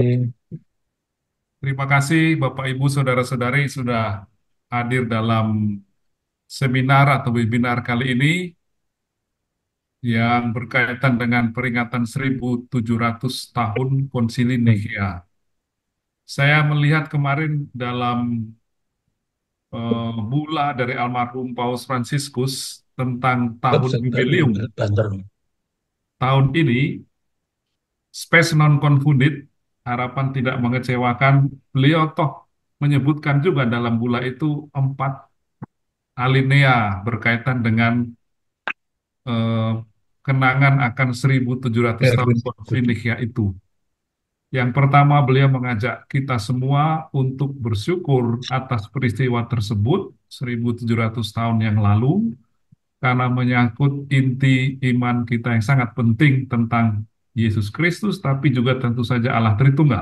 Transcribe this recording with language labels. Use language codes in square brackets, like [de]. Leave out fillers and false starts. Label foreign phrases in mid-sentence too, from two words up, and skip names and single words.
[id] Terima kasih Bapak Ibu Saudara-saudari sudah hadir dalam seminar atau webinar kali ini yang berkaitan dengan peringatan 1700 tahun Konsili Nikea. Saya melihat kemarin dalam bula dari almarhum Paus Fransiskus tentang tahun jubileum Banter. tahun ini, [la] Spes non confundit, [id] harapan tidak mengecewakan. Beliau toh menyebutkan juga dalam bula itu empat alinea berkaitan dengan eh, kenangan akan 1700 tahun Erwin konflik Kutu. Nikea itu. Yang pertama, beliau mengajak kita semua untuk bersyukur atas peristiwa tersebut 1700 tahun yang lalu karena menyangkut inti iman kita yang sangat penting tentang Yesus Kristus, tapi juga tentu saja Allah Tritunggal.